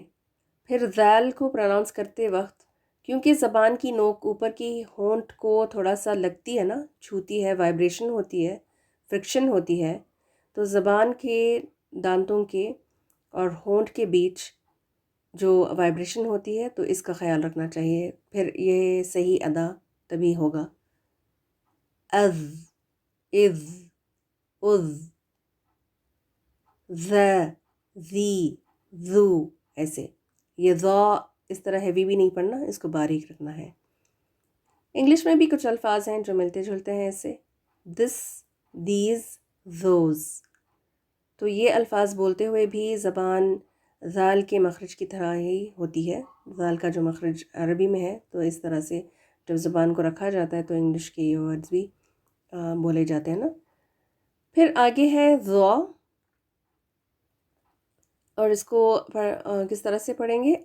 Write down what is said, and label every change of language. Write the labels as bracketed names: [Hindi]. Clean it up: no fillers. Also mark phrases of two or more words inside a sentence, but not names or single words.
[Urdu] پھر ذال کو پروناؤنس کرتے وقت کیونکہ زبان کی نوک اوپر کی ہونٹ کو تھوڑا سا لگتی ہے نا، چھوتی ہے، وائبریشن ہوتی ہے، فرکشن ہوتی ہے، تو زبان کے دانتوں کے اور ہونٹ کے بیچ جو وائبریشن ہوتی ہے تو اس کا خیال رکھنا چاہیے، پھر یہ صحیح ادا تبھی ہوگا۔ از، از، از، ذ، ذی، ذو، ایسے۔ یہ ذا اس طرح ہیوی بھی نہیں پڑھنا، اس کو باریک رکھنا ہے۔ انگلش میں بھی کچھ الفاظ ہیں جو ملتے جلتے ہیں اس سے، [English] this, these, those, [Urdu] تو یہ الفاظ بولتے ہوئے بھی زبان ذال کے مخرج کی طرح ہی ہوتی ہے، ذال کا جو مخرج عربی میں ہے تو اس طرح سے جب زبان کو رکھا جاتا ہے تو انگلش کے یہ ورڈز بھی بولے جاتے ہیں نا۔ پھر آگے ہے ذا، اور اس کو کس طرح سے پڑھیں گے؟